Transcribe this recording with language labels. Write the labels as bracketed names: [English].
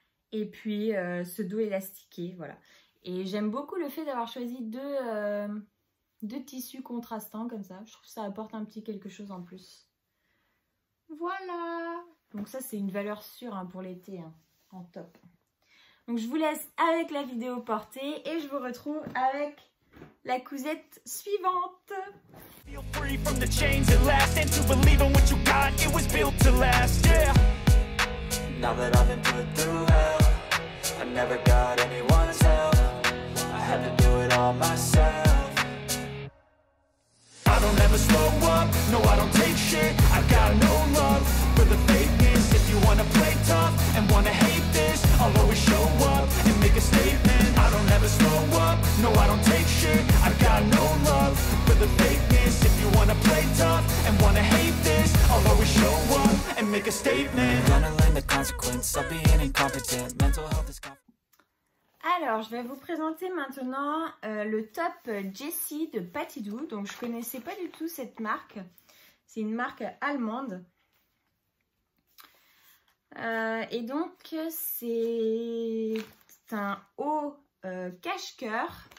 [French] Et puis ce dos élastiqué, voilà. Et j'aime beaucoup le fait d'avoir choisi deux tissus contrastants comme ça. Je trouve que ça apporte un petit quelque chose en plus. Voilà. Donc ça, c'est une valeur sûre hein, pour l'été, hein, en top. Donc je vous laisse avec la vidéo portée et je vous retrouve avec la cousette suivante. [English] Feel free from the chains at last, and to believe in what you got, it was built to last, yeah. Now that I've been put through hell, I never got anyone's help, I had to do it all myself. I don't ever slow up, no I don't take shit, I got no love for the fakeness. If you wanna play tough and wanna hate this, I'll always show up and make a statement. I don't ever slow up, no I don't take shit, I got no love for the fakeness. If you wanna play tough and wanna hate this, I'll always show up and make a statement. Gonna learn the consequence of being incompetent. Mental health is [French] Alors, je vais vous présenter maintenant le top Jessie de Patidou. Donc, je connaissais pas du tout cette marque. C'est une marque allemande. Et donc, c'est un haut cache-cœur.